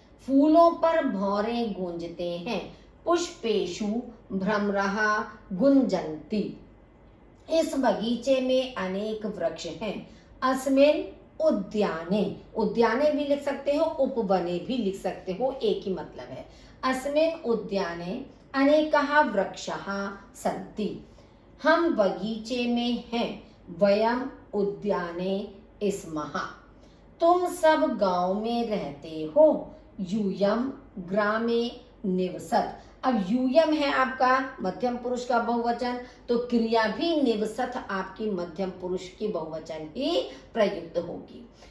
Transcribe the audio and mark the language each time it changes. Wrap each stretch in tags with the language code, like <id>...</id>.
<hi>फूलों पर भौरे गूंजते हैं,</hi> <sa>पुष्पेषु भ्रमरः गुंजन्ति।</sa> <hi>इस बगीचे में अनेक वृक्ष हैं।</hi> <sa>अस्मिन् उद्याने,</sa> <hi>उद्याने भी लिख सकते हो, उपवने भी लिख सकते हो, एक ही मतलब है।</hi> <sa>अस्मिन् उद्याने अनेकः वृक्षः सन्ति।</sa> <hi>हम बगीचे में हैं,</hi> <sa>वयम् उद्याने स्मः।</sa> <hi>तुम सब गांव में रहते हो,</hi> <sa>यूयम् ग्रामे निवसत्।</sa> <hi>अब यूयम है आपका मध्यम पुरुष का बहुवचन, तो क्रिया भी निवसत आपकी मध्यम पुरुष की बहुवचन ही प्रयुक्त होगी।</hi>